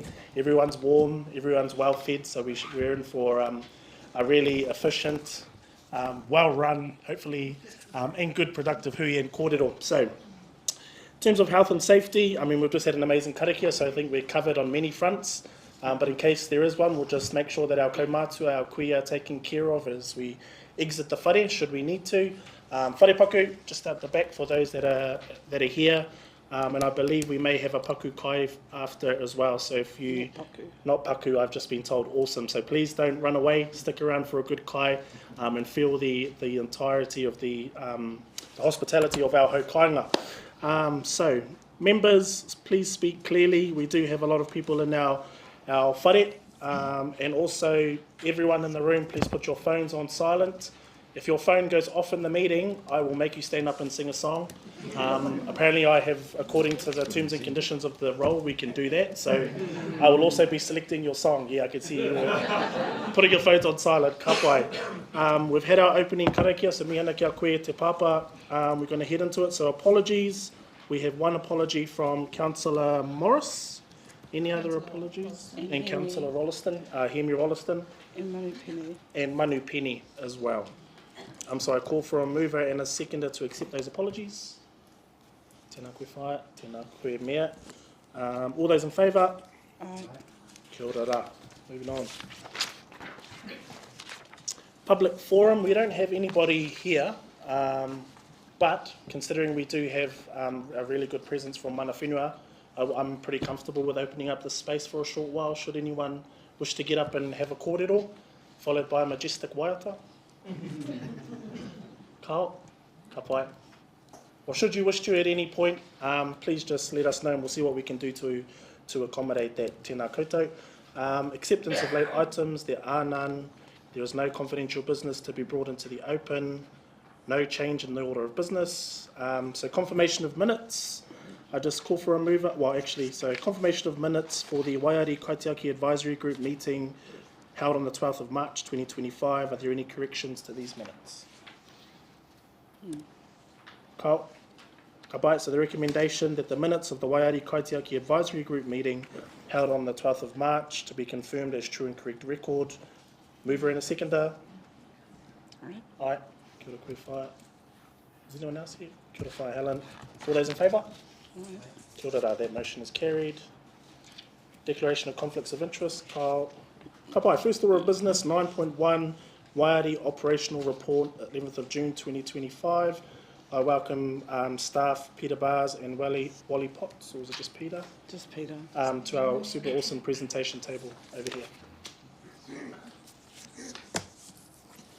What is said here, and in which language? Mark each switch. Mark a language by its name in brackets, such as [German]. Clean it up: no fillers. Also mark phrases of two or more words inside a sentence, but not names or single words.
[English] Everyone's warm, everyone's well fed, so we're in for a really efficient, well run, hopefully, and good productive hui and kōrero. So, in terms of health and safety, we've just had an amazing karakia, so I think we're covered on many fronts. But in case there is one, we'll just make sure that our kaumātua, our kuia, are taken care of as we exit the whare, should we need to. [Māori] Whare paku, [English] just at the back for those that are here. And I believe we may have a [Māori] paku kai [English] after as well. So if you... Not paku, I've just been told awesome. So please don't run away, stick around for a good kai and feel the entirety of the hospitality of our haukainga. So, members, please speak clearly. We do have a lot of people in our whare. And also, everyone in the room, please put your phones on silent. If your phone goes off in the meeting, I will make you stand up and sing a song. Apparently I have, according to the terms and conditions of the role, we can do that. So I will also be selecting your song. Yeah, I can see you putting your phones on silent. [Māori] Ka pai. [English] We've had our opening karakia, so [Māori] mi ana kia koe te papa. [English] We're going to head into it. So apologies. We have one apology from Councillor Morris. Any other apologies? And Councillor Rolliston, Hemi Rolliston. And Manu Penny as well. So I call for a mover and a seconder to accept those apologies. [Māori] Tēnā koe whaia, tēnā koe mea. [English] All those in favour? Aye. [Māori] Kia ora rā. [English] Moving on. Public forum, we don't have anybody here, but considering we do have a really good presence from [Māori] mana whenua, [English] I'm pretty comfortable with opening up this space for a short while, should anyone wish to get up and have a kōrero, followed by a majestic waiata. [Māori] Carl, ka pai. [English] Or should you wish to at any point, please just let us know and we'll see what we can do to accommodate that. [Māori] Tēnā koutou. [English] Acceptance of late items, there are none. There is no confidential business to be brought into the open. No change in the order of business. So confirmation of minutes. I just call for a mover. So confirmation of minutes for the Waiāri Kaitiaki Advisory Group meeting held on the 12th of March 2025. Are there any corrections to these minutes? Carl? [Māori] Ka pai. [English] So the recommendation that the minutes of the Waiāri Kaitiaki Advisory Group meeting held on the 12th of March to be confirmed as true and correct record. Mover and a seconder? Aye. [Māori] Kia ora koe whaia. [English] Is anyone else here? [Māori] Kia ora whaia, Helen. [English] All those in favour? [Māori] Kia ora rā, [English] that motion is carried. Declaration of conflicts of interest. Carl. [Māori] Ka pai. [English] First order of business, 9.1, Waiāri Operational Report, 11th of June 2025. I welcome staff Peter Bars and Wally Potts, or is it just Peter? Just Peter. To our super awesome presentation table over here.